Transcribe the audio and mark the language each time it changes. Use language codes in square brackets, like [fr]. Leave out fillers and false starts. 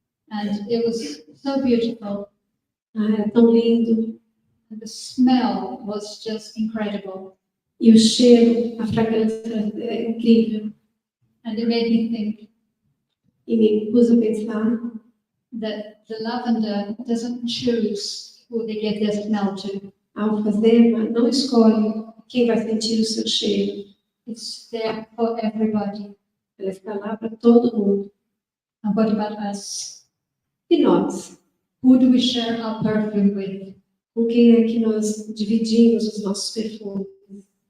[en] And it was so beautiful. [pt] Era tão lindo. [en] And the smell was just incredible. [pt] E o cheiro, a fragrância é incrível. [en] And it made me think [pt] E me pus a pensar [en] that the lavender doesn't choose who they give their smell to. [pt] a alfazema não escolhe quem vai sentir o seu cheiro. [en] It's there for everybody. [pt] Ela está lá para todo mundo. [en] And what about us? [pt] E nós? [en] Who do we share our perfume with? [pt] Com quem é que nós dividimos os nossos perfumes?